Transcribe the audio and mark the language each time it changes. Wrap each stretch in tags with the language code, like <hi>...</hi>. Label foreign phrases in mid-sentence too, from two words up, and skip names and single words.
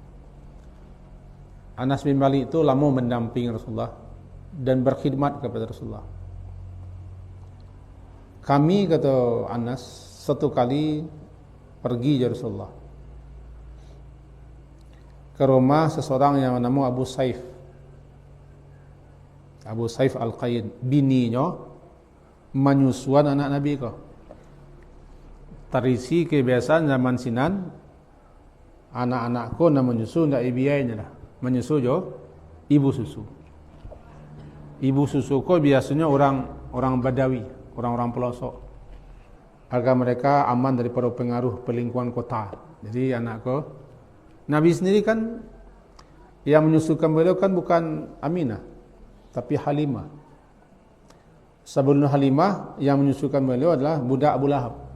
<id>Anas bin Malik itu lama mendampingi Rasulullah dan berkhidmat kepada Rasulullah. Kami, kata Anas, satu kali pergi ke Rasulullah ke rumah seseorang yang bernama Abu Saif. Abu Saif Al-Qaid, bininya menyusuan anak Nabi kau.</id> <min>Tarisi kebiasaan zaman sinan, anak-anakku nak menyusu ndak ibiainya lah. Menyusu jo ibu susu. Ibu susu ko biasanya orang Badawi, orang-orang pelosok.</min> <id>agar mereka aman daripada pengaruh pelingkuan kota. Jadi anakku, Nabi sendiri kan yang menyusukan beliau kan bukan Aminah, tapi Halimah. Sebelum Halimah yang menyusukan beliau adalah budak Abu Lahab.</id>